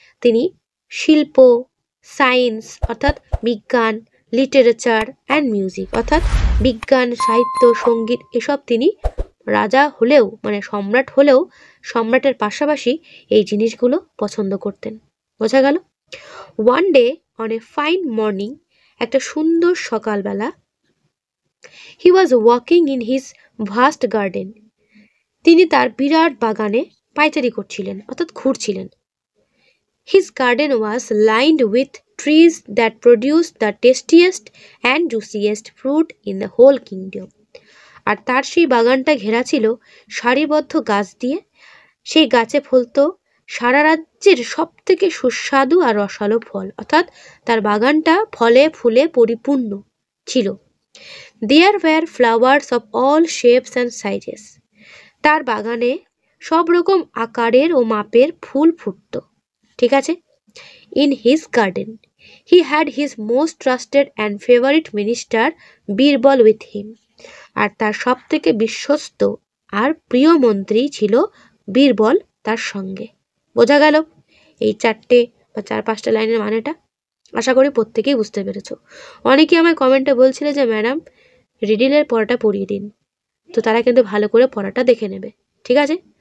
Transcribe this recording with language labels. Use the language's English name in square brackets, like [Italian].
[Bangla] তিনি শিল্প, সায়েন্স অর্থাৎ বিজ্ঞান, [English] literature and music [Bangla] অর্থাৎ বিজ্ঞান, সাহিত্য, সঙ্গীত, এসব তিনি রাজা হলেও মানে সম্রাট হলেও সম্রাটের পাশাপাশি এই জিনিসগুলো পছন্দ করতেন। বোঝা গেল? [English] one day on a fine morning, [Bangla] একটা সুন্দর সকালবেলা, [English] He was walking in his vast garden. [Bangla] তিনি তার বিরাট বাগানে পায়চারি করছিলেন, অর্থাৎ ঘুরছিলেন। [English] His garden was lined with trees that produced the tastiest and juiciest fruit in the whole kingdom. [Bangla] আর তার সেই বাগানটা ঘেরা ছিল সারিবদ্ধ গাছ দিয়ে। সেই গাছে ফলতো সারা রাজ্যের সব থেকে সুস্বাদু আর রসালো ফল, অর্থাৎ তার বাগানটা ফলে ফুলে পরিপূর্ণ ছিল। [English] There were flowers of all shapes and sizes. [Bangla] তার বাগানে সব রকম আকারের ও মাপের ফুল ফুটতো, ঠিক আছে? [English] In his garden, he had his most trusted and favorite minister Birbal with him. [Bangla] আর তার সব থেকে বিশ্বস্ত আর প্রিয় মন্ত্রী ছিল বীরবল তার সঙ্গে। বোঝা গেল এই 4-5টা লাইনের মানেটা? আশা করি প্রত্যেকেই বুঝতে পেরেছো। অনেকেই আমার কমেন্টে বলছিলে যে ম্যাডাম রিডিলের পড়াটা পড়িয়ে দিন, তো তারা কিন্তু ভালো করে পড়াটা দেখে নেবে, ঠিক আছে?